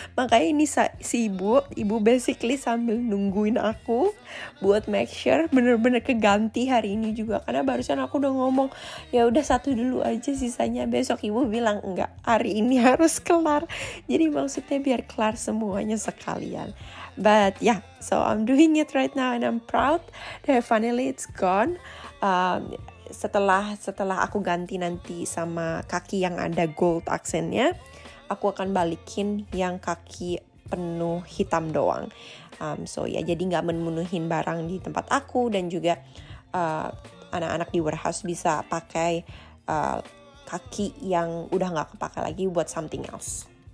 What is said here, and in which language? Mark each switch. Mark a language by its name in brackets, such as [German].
[Indonesian] Makanya ini si ibu basically sambil nungguin aku buat make sure bener-bener keganti hari ini juga, karena barusan aku udah ngomong ya udah satu dulu aja, sisanya besok. Ibu bilang enggak, hari ini harus kelar. Jadi maksudnya biar kelar semuanya sekalian. [English] But yeah, so I'm doing it right now and I'm proud that finally it's gone. [Indonesian] Setelah aku ganti nanti sama kaki yang ada gold aksennya, aku akan balikin yang kaki penuh hitam doang. So ya, jadi nggak memenuhin barang di tempat aku, dan juga anak-anak di warehouse bisa pakai kaki yang udah nggak kepake lagi buat something else.